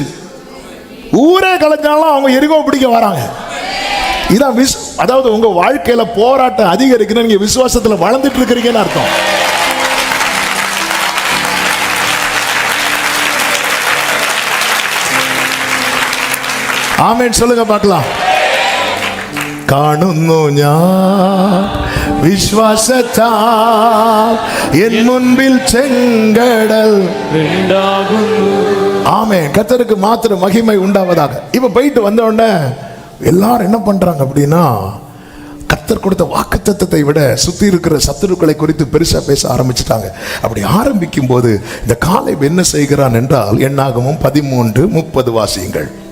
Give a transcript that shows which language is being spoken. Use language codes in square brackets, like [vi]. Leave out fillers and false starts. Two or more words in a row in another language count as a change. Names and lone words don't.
[ta] ஊரே கலைஞ்சாலும் அவங்க எரிகோ பிடிக்க வராங்க. இதான் அதாவது உங்க வாழ்க்கையில போராட்டம் அதிகரிக்கணும், நீங்க விசுவாசத்துல வளர்ந்துட்டு இருக்கிறீங்கன்னு அர்த்தம். ஆமென் சொல்லுங்க பார்க்கலாம். [ml] കാണുന്നു ഞാൻ വിശ്വാസത്താൽ എൻ മുൻപിൽ ചെങ്കടൽ. [ta] ஆமென். கர்த்தருக்கு மாத்திரம் மகிமை உண்டாவதாக. இப்ப போயிட்டு வந்த உடனே எல்லாரும் என்ன பண்றாங்க அப்படின்னா, கர்த்தர் கொடுத்த வாக்குத்தத்தத்தை விட சுத்தி இருக்கிற சத்துருக்களை குறித்து பெருசா பேச ஆரம்பிச்சுட்டாங்க. அப்படி ஆரம்பிக்கும் போது இந்த காலேப் என்ன செய்கிறான் என்றால், என்னாகமம் 13:30 வாசியுங்கள்.